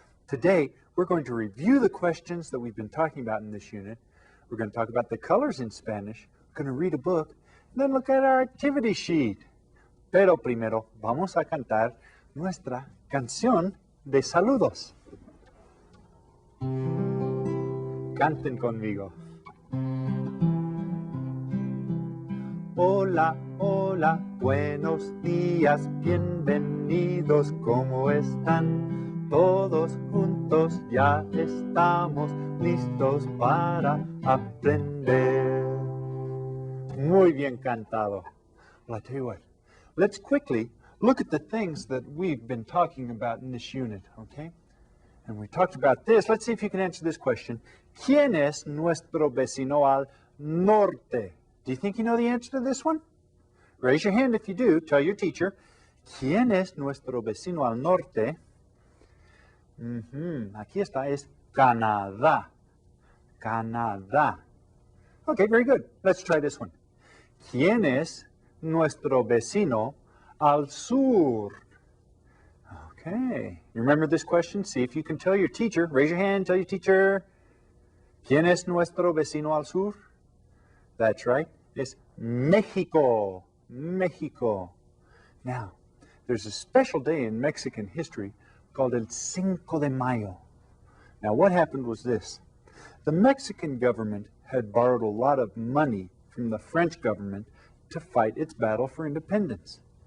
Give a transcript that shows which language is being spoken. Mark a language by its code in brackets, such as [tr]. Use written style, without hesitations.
[en] Today, we're going to review the questions that we've been talking about in this unit. We're going to talk about the colors in Spanish. We're going to read a book, and then look at our activity sheet. [es] Pero primero, vamos a cantar nuestra canción de saludos. Canten conmigo. Hola, hola, buenos días, bienvenidos, ¿cómo están? Todos juntos ya estamos listos para aprender. Muy bien cantado. [en] Well, I tell you what, let's quickly look at the things that we've been talking about in this unit, okay? And we talked about this. Let's see if you can answer this question. [es] ¿Quién es nuestro vecino al norte? [en] Do you think you know the answer to this one? Raise your hand if you do. Tell your teacher. [es] ¿Quién es nuestro vecino al norte? Aquí está. Es Canadá. Canadá. [en] Okay, very good. Let's try this one. [es] ¿Quién es nuestro vecino al sur? [en] Okay. You remember this question? See if you can tell your teacher. Raise your hand. Tell your teacher. [es] ¿Quién es nuestro vecino al sur? [en] That's right. It's Mexico. Mexico. Now, there's a special day in Mexican history called El Cinco de Mayo. Now, what happened was this. The Mexican government had borrowed a lot of money from the French government to fight its battle for independence.